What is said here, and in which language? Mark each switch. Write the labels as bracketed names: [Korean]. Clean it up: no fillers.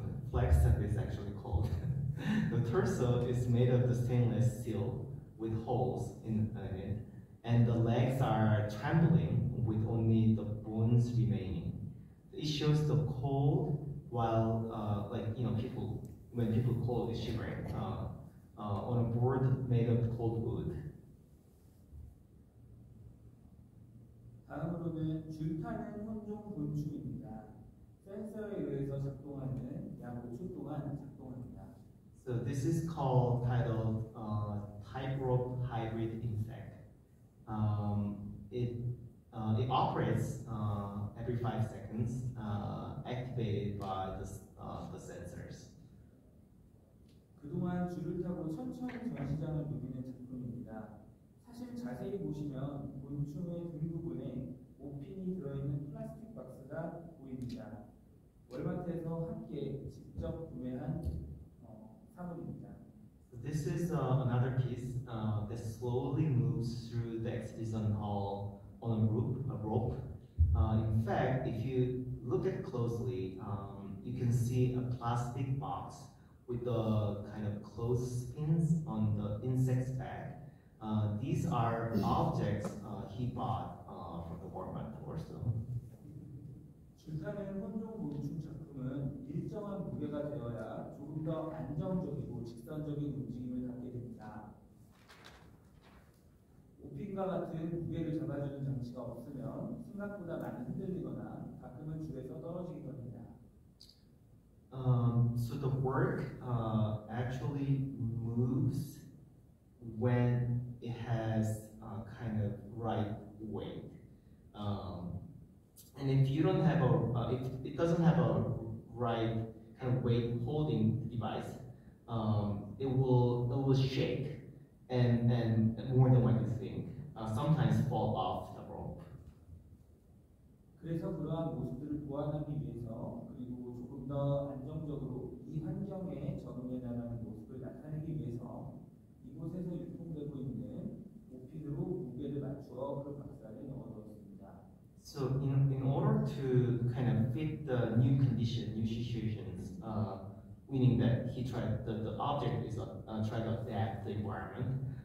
[English] Flagstaff is actually cold. The torso is made of the stainless steel with holes in it, and the legs are trembling with only the bones remaining. It shows the cold while, when people cold is shivering on a board made of cold wood. [Korean] 다음으로는 줄타는 혼종 곤충입니다. 센서에 의해서 작동하는 약 5초 동안 작동합니다. [English] So this is titled tightrope hybrid insect. It operates every 5 seconds, activated by the sensors. [Korean] 그동안 줄을 타고 천천히 전시장을 누비는 작품입니다. 사실 자세히 보시면 곤충의 등 부분에 5핀이 들어있는 플라스틱 박스가 보입니다. 월마트에서 함께 직접 구매한 사물입니다. [English] So this is another piece that slowly moves through the exhibition hall on a rope. In fact, if you look at it closely, you can see a plastic box with the kind of clothespins on the insect's back. These are objects he bought from the Walmart or so. [Korean] 줄타는 혼종 곤충 작품은 일정한 무게가 되어야 조금 더 안정적이고 직선적인 움직임을 갖게 됩니다. 오핀과 같은 무게를 잡아주는 장치가 없으면 생각보다 많이 흔들리거나 가끔은 줄에서 떨어지기도 합니다. [English] So the work actually moves when it has kind of right weight. And if you don't have if it doesn't have a right kind of weight holding device, it will shake and more than what you think. Sometimes fall off the rope. [Korean] 그래서 그러한 모습들을 보완하기 위해서 그리고 조금 더 안정적으로 이 환경에 적응해 나가는 모습을 나타내기 위해서 이곳에서 유통되고 있는 오핀으로 무게를 맞추어 그 박스안에 넣어두었습니다. [English] So in order to kind of fit the new condition, new situations, meaning that the object is trying to adapt the environment.